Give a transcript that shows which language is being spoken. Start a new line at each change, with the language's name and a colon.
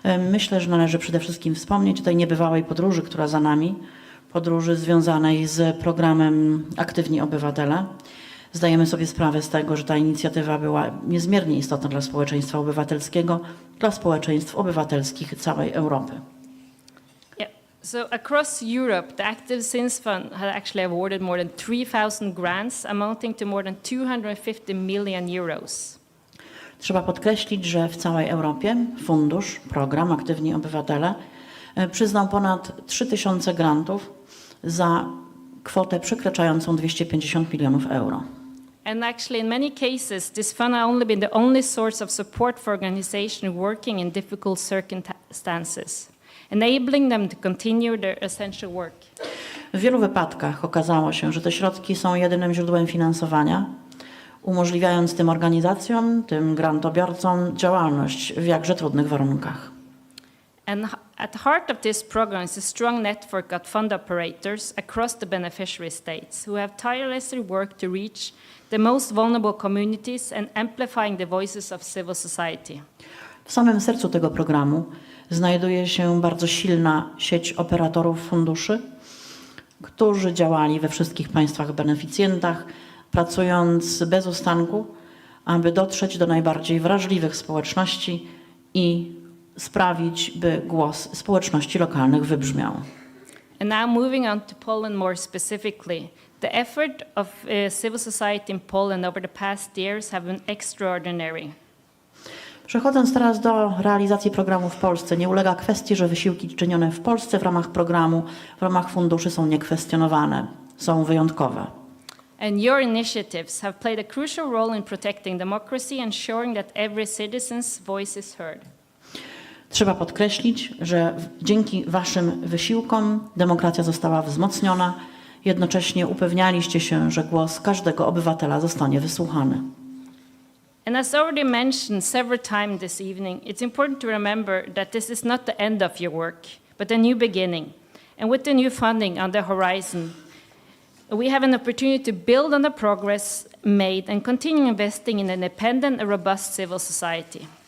Polish: Myślę, że należy przede wszystkim wspomnieć o tej niebywałej podróży, która za nami, podróży związanej z programem Aktywni Obywatele. Zdajemy sobie sprawę z tego, że ta inicjatywa była niezmiernie istotna dla społeczeństwa obywatelskiego, dla społeczeństw obywatelskich całej Europy.
English: Yeah. So across Europe, the Active Citizens Fund has actually awarded more than 3,000 grants amounting to more than 250 million euros.
Polish: Trzeba podkreślić, że w całej Europie fundusz, program Aktywni Obywatele przyznał ponad 3000 grantów za kwotę przekraczającą 250 milionów euro.
English: And actually, in many cases, this fund has only been the only source of support for organizations working in difficult circumstances, enabling them to continue their essential work.
Polish: W wielu wypadkach okazało się, że te środki są jedynym źródłem finansowania, umożliwiając tym organizacjom, tym grantobiorcom działalność w jakże trudnych warunkach.
English: And at the heart of this program is a strong network of fund operators across the beneficiary states who have tirelessly worked to reach the most vulnerable communities and amplifying the voices of civil society.
Polish: W samym sercu tego programu znajduje się bardzo silna sieć operatorów funduszy, którzy działali we wszystkich państwach beneficjentach, pracując bez ustanku, aby dotrzeć do najbardziej wrażliwych społeczności i sprawić, by głos społeczności lokalnych wybrzmiał.
English: And now moving on to Poland more specifically, the effort of civil society in Poland over the past years have been extraordinary.
Polish: Przechodząc teraz do realizacji programu w Polsce, nie ulega kwestii, że wysiłki czynione w Polsce w ramach programu, w ramach funduszy są niekwestionowane, są wyjątkowe.
English: And your initiatives have played a crucial role in protecting democracy and ensuring that every citizen's voice is heard.
Polish: Trzeba podkreślić, że dzięki waszym wysiłkom demokracja została wzmocniona. Jednocześnie upewnialiście się, że głos każdego obywatela zostanie wysłuchany.
English: And as already mentioned several times this evening, it's important to remember that this is not the end of your work, but a new beginning. And with the new funding on the horizon, we have an opportunity to build on the progress made and continue investing in an independent and robust civil society.